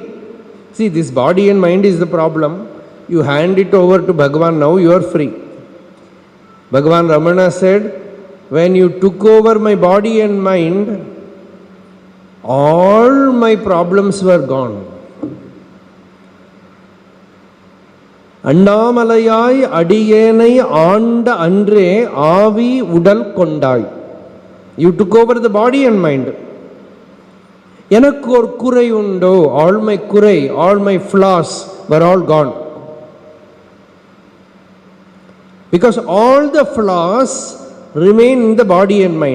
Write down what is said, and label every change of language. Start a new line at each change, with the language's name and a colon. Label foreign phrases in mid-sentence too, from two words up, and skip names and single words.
English: See, this body and mind is the problem. You hand it over to Bhagavan, now you are free. Bhagavan Ramana said, when you took over my body and mind, all my problems were gone.
Tamil: அண்ணாமலை அடியேனை ஆண்ட அன்றே ஆவி உடல் கொண்டாய்.
English: You took over the body and mind.
Tamil: எனக்கு ஓர் குறை உண்டோ,
English: all my kurai, all my flaws were all gone. Because all the flaws remain in the body and mind.